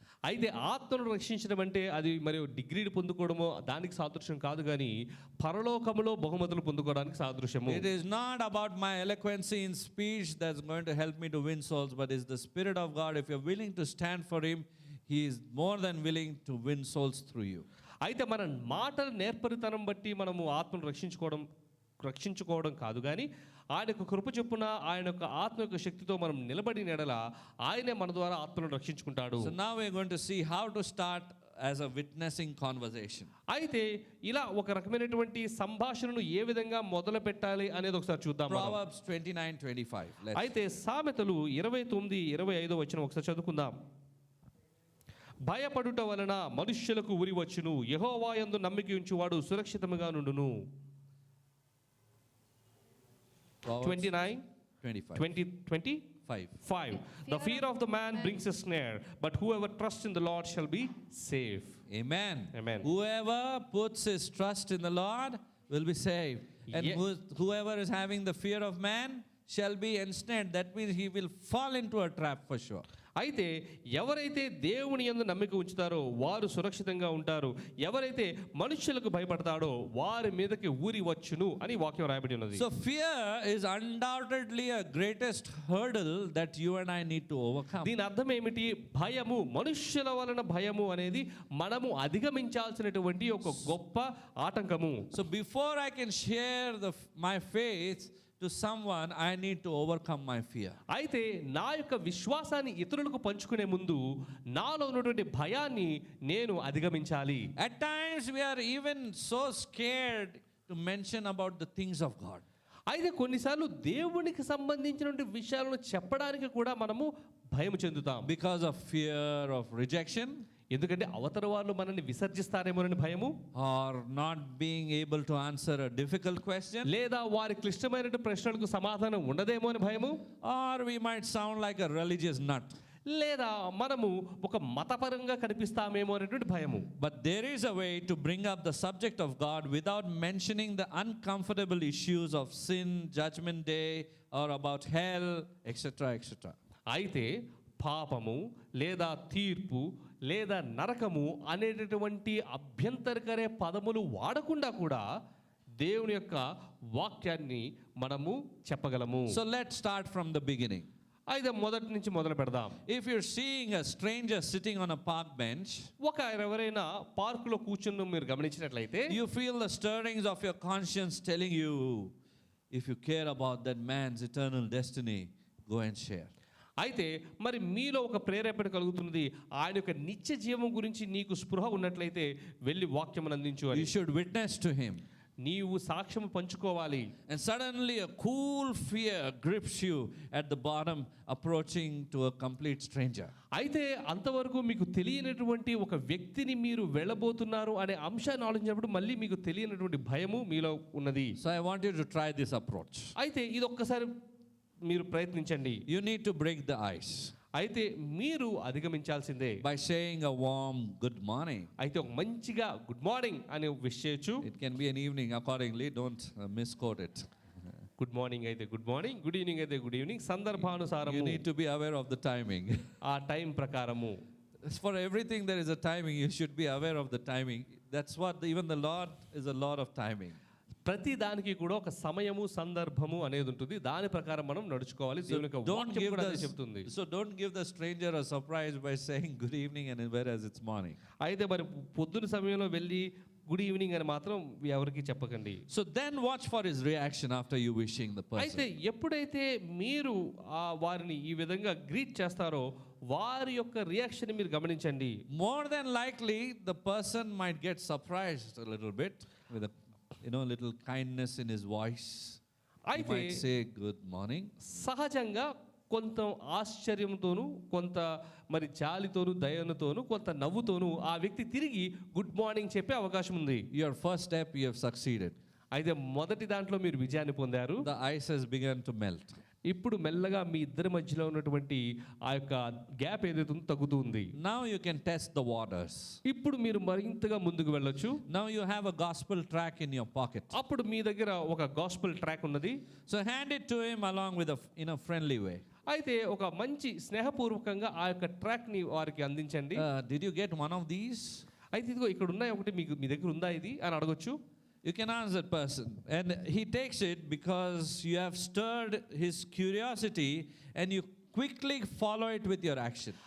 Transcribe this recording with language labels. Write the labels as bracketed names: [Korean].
[Telugu] అయితే ఆత్మను రక్షించడం అంటే అది మరి డిగ్రీలు పొందుకోవడమో దానికి సాదృశ్యం కాదు కానీ పరలోకములో బహుమతులు పొందుకోవడానికి సాదృశ్యము. [English] It is not about my eloquency in speech that's going to help me to win souls, but it's the Spirit of God. If you're willing to stand for Him, He is more than willing to win souls through you. [Telugu] అయితే మన మాటల నేర్పరితనం బట్టి మనము ఆత్మను రక్షించుకోవడం కాదు కానీ ఆయన యొక్క కృప చొప్పున ఆయన యొక్క ఆత్మ యొక్క శక్తితో మనం నిలబడి నెడల ఆయనే మన ద్వారా ఆత్మను రక్షించుకుంటాడు. [English] So now we're going to see how to start as a witnessing conversation. [Telugu] అయితే ఇలా ఒక రకమైనటువంటి సంభాషణను ఏ విధంగా మొదలు పెట్టాలి అనేది ఒకసారి చూద్దాం. [English] Proverbs 29:25. [Telugu] అయితే సామెతలు 29-25 వచనం ఒకసారి చదువుకుందాం. భయపడుట వలన మనుష్యులకు ఉరి వచ్చును, యెహోవా యందు నమ్మిక ఉంచువాడు సురక్షితముగా నుండును. [English] 29:25. 5. 5. The fear of the man brings a snare, but whoever trusts in the Lord shall be safe. Amen. Amen. Whoever puts his trust in the Lord will be saved. And Ye- whoever is having the fear of man shall be ensnared. That means he will fall into a trap for sure. [Telugu] అయితే ఎవరైతే దేవుని యందు నమ్మిక ఉంచుతారో వారు సురక్షితంగా ఉంటారు, ఎవరైతే మనుష్యులకు భయపడతాడో వారి మీదకి ఊరి వచ్చును అని వాక్యం రాయబడి ఉన్నది. [English] So fear is undoubtedly a greatest hurdle that you and I need to overcome. [Telugu] దీని అర్థం ఏమిటి? భయము, మనుష్యుల వలన భయము అనేది మనము అధిగమించాల్సినటువంటి ఒక గొప్ప ఆటంకము. [English] So before I can share my faith to someone, I need to overcome my fear. [Telugu] అయితే నా యొక్క విశ్వాసాన్ని ఇతరులకు పంచుకునే ముందు నాలో ఉన్నటువంటి భయాన్ని నేను అధిగమించాలి. [English] At times we are even so scared to mention about the things of God. [Telugu] అయితే కొన్నిసార్లు దేవునికి సంబంధించినటువంటి విషయాలను చెప్పడానికి కూడా మనము భయం చెందుతాం. [English] Because of fear of rejection, [Telugu] ఎందుకంటే అవతల వాళ్ళు మనల్ని విసర్జిస్తారేమోనని భయము, [English] or not being able to answer a difficult question, [Telugu] లేదా వారి క్లిష్టమైన ప్రశ్నలకు సమాధానం ఉండదేమో అని భయము, [English] or we might sound like a religious nut. [Telugu] లేదా మనము ఒక మతపరంగా కనిపిస్తామేమో అనేటువంటి భయము. [English] But there is a way to bring up the subject of God without mentioning the uncomfortable issues of sin, judgment day, or about hell, etc., etc. [Telugu] అయితే పాపము లేదా తీర్పు లేదా నరకము అనేటటువంటి అభ్యంతరకరే పదములు వాడకుండా కూడా దేవుని యొక్క వాక్యాన్ని మనము చెప్పగలము. [English] So let's start from the beginning. [Telugu] అయితే మొదటి నుంచి మొదలు పెడదాం. [English] If you're seeing a stranger sitting on a park bench, [Telugu] ఒక ఎవరైనా పార్కులో కూర్చుని మీరు గమనించినట్లయితే [English] you feel the stirrings of your conscience telling you, if you care about that man's eternal destiny, go and share. [Telugu] అయితే మరి మీలో ఒక ప్రేరేపణ కలుగుతున్నది, ఆయన యొక్క నిత్య జీవం గురించి నీకు స్పృహ ఉన్నట్లయితే వెళ్ళి వాక్యం అందించు అని. [English] You should witness to him. [Telugu] నీవు సాక్ష్యం పంచుకోవాలి. [English] And suddenly a cool fear grips you at the bottom, approaching to a complete stranger. [Telugu] అయితే అంతవరకు మీకు తెలియనటువంటి ఒక వ్యక్తిని మీరు వెళ్ళబోతున్నారు అనే అంశాన్ని ఆలోచించినప్పుడు మళ్ళీ మీకు తెలియనటువంటి భయము మీలో ఉన్నది. [English] So I want you to try this approach. [Telugu] అయితే ఇది ఒక్కసారి మీరు ప్రయత్నించండి. [English] You need to break the ice [Telugu] అయితే మీరు అధిగమించాల్సిందే. [English] by saying a warm good morning. [Telugu] అయితే ఒక మంచిగా గుడ్ మార్నింగ్ అని విష్ చేయొచ్చు. [English] It can be an evening accordingly, don't misquote it. [Telugu] Good morning అయితే గుడ్ మార్నింగ్, గుడ్ ఈవినింగ్ అయితే good evening, సందర్భానుసారము [English] You need to be aware of the timing. [Telugu] ఆ time ప్రకారము. [English] For everything there is a timing, you should be aware of the timing. That's what even the Lord is a Lord of timing. [Telugu] ప్రతి దానికి కూడా ఒక సమయము సందర్భము అనేది ఉంటుంది, దాని ప్రకారం మనం నడుచుకోవాలి. దేవుని యొక్క [English] Don't [Telugu] వాక్యం [English] give [Telugu] కూడా అదే చెప్తుంది. [English] don't give the stranger a surprise by saying good evening and whereas it's morning. [Telugu] అయితే మరి పొద్దున సమయంలో వెళ్ళి గుడ్ ఈవినింగ్ అని మాత్రం ఎవరికి చెప్పకండి. [English] So then watch for his reaction after you wishing the [Telugu] అయితే [English] person. [Telugu] ఎప్పుడైతే మీరు వారిని ఈ విధంగా గ్రీట్ చేస్తారో వారి యొక్క రియాక్షన్ మీరు గమనించండి. [English] More than likely the person might get surprised a little bit with a little kindness in his voice. He [Telugu] అయితే [English] might say good morning. [Telugu] సహజంగా కొంత ఆశ్చర్యంతోనూ కొంత మరి జాలితోనూ దయతోనూ కొంత నవ్వుతోనూ ఆ వ్యక్తి తిరిగి గుడ్ మార్నింగ్ చెప్పే అవకాశం ఉంది. [English] Your first step, you have succeeded. [Telugu] అయితే మొదటి దాంట్లో మీరు విజయాన్ని పొందారు. [English] The ice has begun to melt. [Telugu] ఇప్పుడు మెల్లగా మీ ఇద్దరి మధ్యలో ఉన్నటువంటి ఆ యొక్క గ్యాప్ ఏదైతే ఉందో తగ్గుతూ ఉంది. [English] Now you can test the waters. [Telugu] ఇప్పుడు మీరు మరింతగా ముందుకు వెళ్ళొచ్చు. [English] Now you have a gospel track in your pocket. [Telugu] అప్పుడు మీ దగ్గర ఒక గాస్పెల్ ట్రాక్ ఉన్నది. [English] So hand it to him along with in a friendly way. [Telugu] అయితే ఒక మంచి స్నేహపూర్వకంగా ఆ యొక్క ట్రాక్ ని వారికి అందించండి. [English] Did you get one of these? [Telugu] అయితే ఇదిగో ఇక్కడ ఉన్నాయి ఒకటి, మీకు మీ దగ్గర ఉందా ఇది అని అడగొచ్చు. [English] You can ask that person. And he takes it because you have stirred his curiosity and you quickly follow it with your action.